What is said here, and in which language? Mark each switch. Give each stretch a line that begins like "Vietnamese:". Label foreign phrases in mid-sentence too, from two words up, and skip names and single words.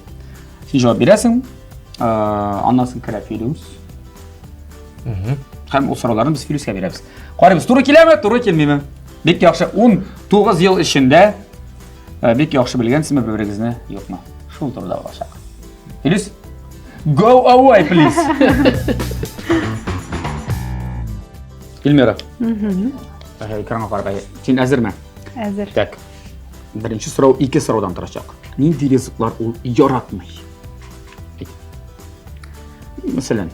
Tatar: Син җавап бирәсең. Аннан соң керә Филюс. Һәм ул сорауларны без Филүскә бирәбез. Карыйбыз, туры киләме, туры килмиме? Бик яхшы 19 ел эчендә бик яхшы белгәнсезме бер-берегезне, юкмы? Шул турыда булачак. Филүс,
English: go away please.
Tatar: Илмира. Экранга карап, син әзерме? Әзер. Так. Беренче сорау ике сораудан торачак. Нинди ризыклар ул яратмый? Мәсәлән,